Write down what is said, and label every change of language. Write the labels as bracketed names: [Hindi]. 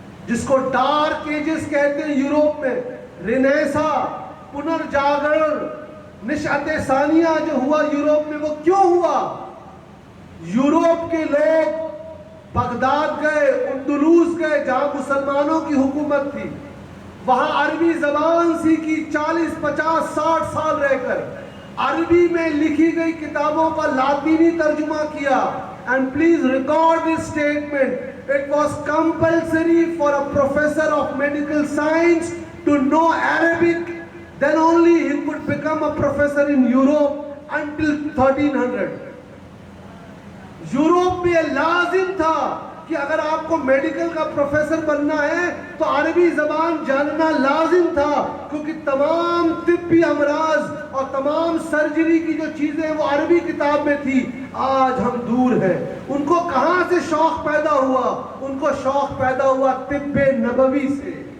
[Urdu] جس کو dark ages کہتے ہیں یوروپ میں، رینیسا، پنرجاگرن، نشأت ثانیہ جو ہوا یوروپ میں، وہ کیوں ہوا؟ یوروپ کے لوگ بغداد گئے، اندلس گئے جہاں مسلمانوں کی حکومت تھی، وہاں عربی زبان سیکھی، 40-50-60 سال رہ کر عربی میں لکھی گئی کتابوں کا لاطینی ترجمہ کیا. [English] And please record this statement. It was compulsory for a professor of medical science to know Arabic. Then only he could become a professor in Europe until 1300. [Urdu] Europe میں یہ لازم تھا کہ اگر آپ کو میڈیکل کا پروفیسر بننا ہے تو عربی زبان جاننا لازم تھا، کیونکہ تمام طبی امراض اور تمام سرجری کی جو چیزیں وہ عربی کتاب میں تھی. آج ہم دور ہیں. ان کو کہاں سے شوق پیدا ہوا؟ ان کو شوق پیدا ہوا طب نبوی سے.